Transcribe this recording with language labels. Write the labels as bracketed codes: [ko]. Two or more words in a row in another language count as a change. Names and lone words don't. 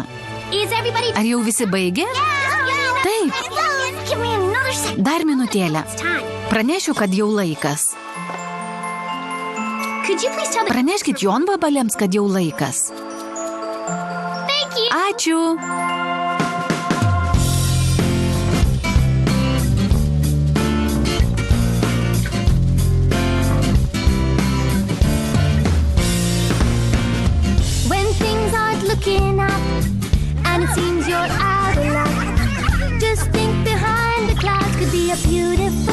[lt] Ar jau visi baigė? Taip. Dar minutėlę. Pranešiu, kad jau laikas. Praneškit jonvabaliams, kad jau laikas. Ačiū. [en] When things aren't looking up and it seems you're out of luck, just think behind the clouds could be a beautiful